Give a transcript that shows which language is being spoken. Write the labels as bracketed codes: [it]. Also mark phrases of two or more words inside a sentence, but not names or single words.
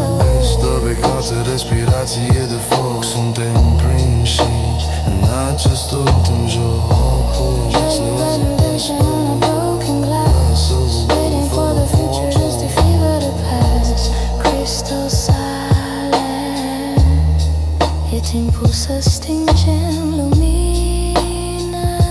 [ro] Stă pe casă, respirație de foc. Suntem prinși în acest ultim joc. [en] Resurrection on a broken glass, waiting for the futuristic fever to pass. Crystal silent, [ro] e timpul să stingem lumina.